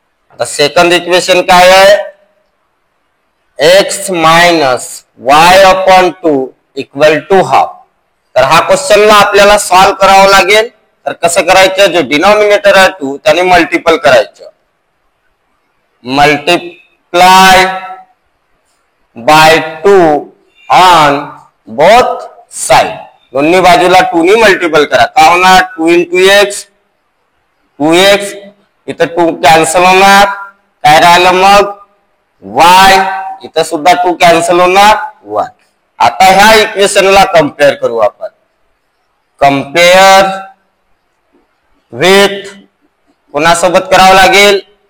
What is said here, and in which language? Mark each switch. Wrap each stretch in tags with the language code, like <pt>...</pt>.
<mr>आता second equation काय आहे? x - y/2 = ½ तर हा क्वेश्चनला आपल्याला सॉल्व करावं लागेल. तर कसं करायचं? जो डिनॉमिनेटर आहे 2 त्याने मल्टिपल करायचं.</mr> <en>Multiply by 2 on both side.</en> <mr>दोन्ही बाजूला 2 ने मल्टिपल करा. का होणार? 2 × x 2x. इथं 2 कॅन्सल होणार. काय राहिलं मग? y. इथं सुद्धा 2 कॅन्सल होणार. 1. आता ह्या इक्वेशनला कम्पेअर करू आपण. कम्पेअर विथ कोणासोबत करावं लागेल?</mr>